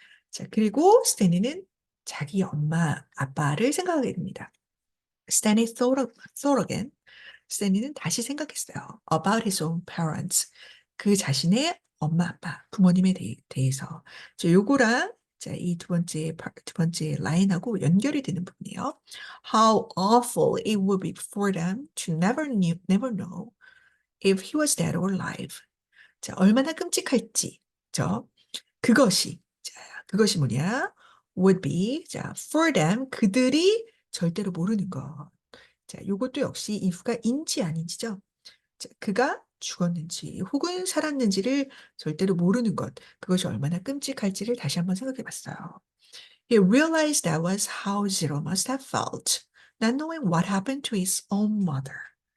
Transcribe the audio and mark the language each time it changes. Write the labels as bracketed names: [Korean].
[Korean] 자, 그리고 스탠리는 자기 엄마, 아빠를 생각하게 됩니다. [English] Stanley thought again. [Korean] 스탠리는 다시 생각했어요. [English] About his own parents. [Korean] 그 자신의 엄마, 아빠, 부모님에 대해서. 요거랑 자, 이 두 번째 라인하고 연결이 되는 부분이에요. [English] How awful it would be for them to never know if he was dead or alive. [Korean] 자, 얼마나 끔찍할지. 저 그것이 뭐냐? [English] would be. [Korean] 자, [English] for them [Korean] 그들이 절대로 모르는 것. 자, 요것도 역시 if가 인지 아닌지죠. 자, 그가 죽었는지 혹은 살았는지를 절대로 모르는 것. 그것이 얼마나 끔찍할지를 다시 한번 생각해 봤어요. [English] He realized that was how Zero must have felt, not knowing what happened to his own mother.